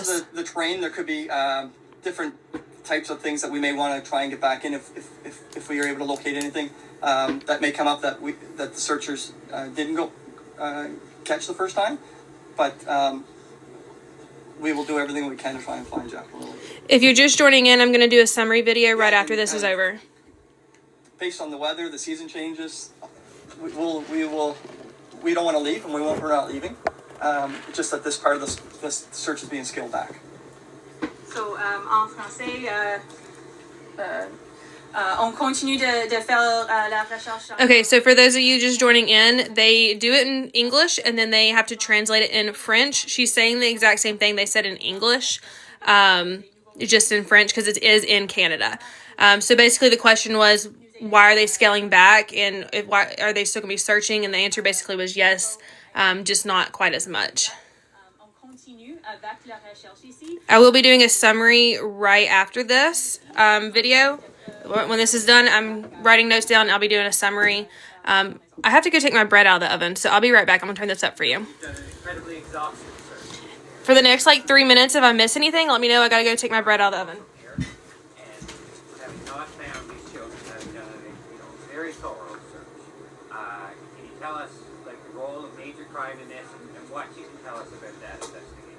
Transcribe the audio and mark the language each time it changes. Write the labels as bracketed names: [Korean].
[English] Because of the terrain, there could be different types of things that we may want to try and get back in if we are able to locate anything that may come up that the searchers didn't go catch the first time. But we will do everything we can to try and find Jack. If you're just joining in, I'm going to do a summary video right after this is over. Based on the weather, the season changes. We don't want to leave, and we're not leaving. It's just that this part of this search is being scaled back. [French] So, en français, on continue de faire la recherche. [English] Okay, so for those of you just joining in, they do it in English and then they have to translate it in French. She's saying the exact same thing they said in English, just in French because it is in Canada. So basically the question was, why are they scaling back, and why are they still going to be searching? And the answer basically was yes, just not quite as much. [French] On continue avec la recherche ici. [English] I will be doing a summary right after this video. When this is done, I'm writing notes down. I'll be doing a summary. I have to go take my bread out of the oven, so I'll be right back. I'm going to turn this up for you. Incredibly exhaustive search. For the next, 3 minutes, if I miss anything, let me know. I got to go take my bread out of the oven. And having not found these children, having done a very thorough search, can you tell us the role of major crime in this and what you can tell us about that investigation?